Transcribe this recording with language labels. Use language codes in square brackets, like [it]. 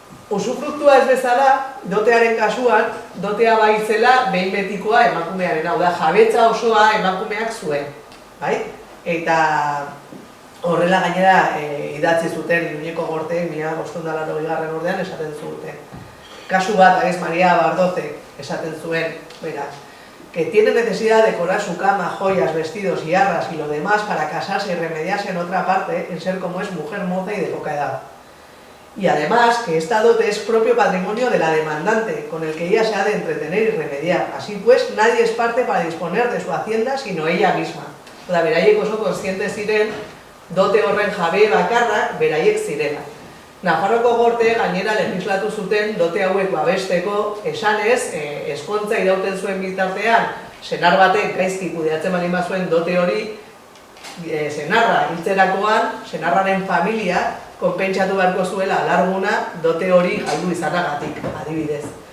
[eu] Usufruktua ez bezala, dotearen kasuan, dotea bai zela behin betikoa emakumearen, hau da, jabetza osoa emakumeak zuen, bai? Eta horrela gainera idatzi zuten Iruñeko Gorteek 1580 urtean esaten zuten. Kasu bat, María Bardozek esaten zuen, beraz, [es] que tiene necesidad de decorar su cama, joyas, vestidos y arras y lo demás para casarse y remediarse en otra parte en ser como es mujer moza y de poca edad. Y además que esta dote es propio patrimonio de la demandante, con el que ella se ha de entretener y remediar. Así pues, nadie es parte para disponer de su hacienda sino ella misma. [eu] Beraiek oso kontziente ziren dote horren jabe bakarrak beraiek zirela. Nafarroko Gorte gainera legislatu zuten dote hauek babesteko, esanez, eskontza irauten zuen bitartean, senar batek gaizki kudeatzen baldin bazuen dote hori, senarra hiltzerakoan, senarraren familia konpentsatu beharko zuela alarguna dote hori galdu izanagatik, adibidez.